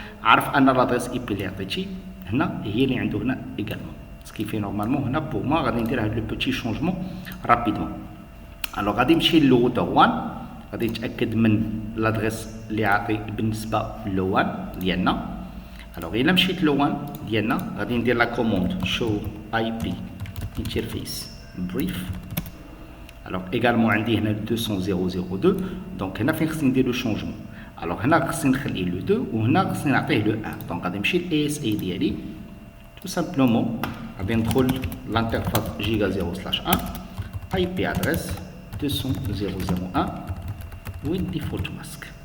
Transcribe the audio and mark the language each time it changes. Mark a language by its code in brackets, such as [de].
[ar] عارف أن [fr] l'adresse IP [ar] اللي عطيتي هنا هي اللي عنده هنا [fr] également. Ce qui fait normalement [ar] هنا [fr] pour moi [ar] غادي ندير هاد [fr] le petit changement rapidement. Alors [ar] غادي نمشي للروتر 1 غادي نتأكد من [fr] l'adresse [ar] اللي عاطي بالنسبة للوان ديالنا. [fr] Alors [ar] إلا مشيت للوان ديالنا غادي ندير [fr] la commande [en] show IP interface brief. [fr] Alors également [ar] عندي هنا 200.0.0.2 [fr] donc [ar] هنا فين خصني ندير [fr] le changement. Alors [ar] هنا خصني نخلي [fr] le 2 [ar] وهنا خصني نعطيه [fr] le 1 donc [ar] غادي نمشي ل ASA ديالي [fr] tout simplement [ar] غادي ندخل [fr] l'interface giga 0/1 IP adresse 200.0.0.1 [en] with default mask.